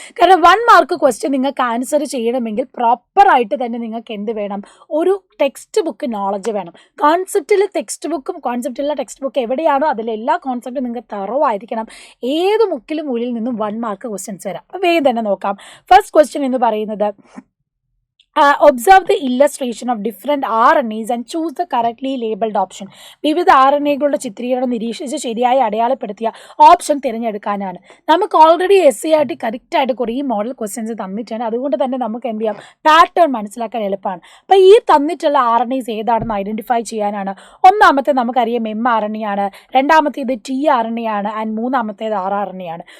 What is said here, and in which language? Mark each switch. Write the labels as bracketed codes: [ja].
[ml] കാരണം 1 mark question നിങ്ങൾക്ക് answer ചെയ്യണമെങ്കിൽ പ്രോപ്പറായിട്ട് തന്നെ നിങ്ങൾക്ക് എന്ത് വേണം, ഒരു ടെക്സ്റ്റ് ബുക്ക് നോളജ് വേണം. കോൺസെപ്റ്റിലെ ടെക്സ്റ്റ് ബുക്ക് എവിടെയാണോ അതിലെല്ലാ കോൺസെപ്റ്റും നിങ്ങൾക്ക് തറവായിരിക്കണം. ഏത് മുക്കിലും മൂലിൽ നിന്നും 1 മാർക്ക് ക്വസ്റ്റ്യൻസ് വരാം. അപ്പോൾ വേഗം തന്നെ നോക്കാം. ഫസ്റ്റ് ക്വസ്റ്റ്യൻ എന്ന് പറയുന്നത്, [en] observe the illustration of different RNAs and choose the correctly labeled option. [ml] വിവിധ RNAകളുടെ ചിത്രീകരണം നിരീക്ഷിച്ച് ശരിയായി അടയാളപ്പെടുത്തിയ ഓപ്ഷൻ തിരഞ്ഞെടുക്കാനാണ്. നമുക്ക് ഓൾറെഡി SCERT കറക്റ്റായിട്ട് കുറേ മോഡൽ ക്വസ്റ്റ്യൻസ് തന്നിട്ടുണ്ട്. അതുകൊണ്ട് തന്നെ നമുക്ക് എന്ത് ചെയ്യാം, പാറ്റേൺ മനസ്സിലാക്കാൻ എളുപ്പമാണ്. അപ്പോൾ ഈ തന്നിട്ടുള്ള RNAs ഏതാണെന്ന് ഐഡൻറ്റിഫൈ ചെയ്യാനാണ്. ഒന്നാമത്തെ നമുക്കറിയാം mRNA ആണ്, രണ്ടാമത്തേത് tRNA ആണ്, ആൻഡ് മൂന്നാമത്തേത് rRNA ആണ്.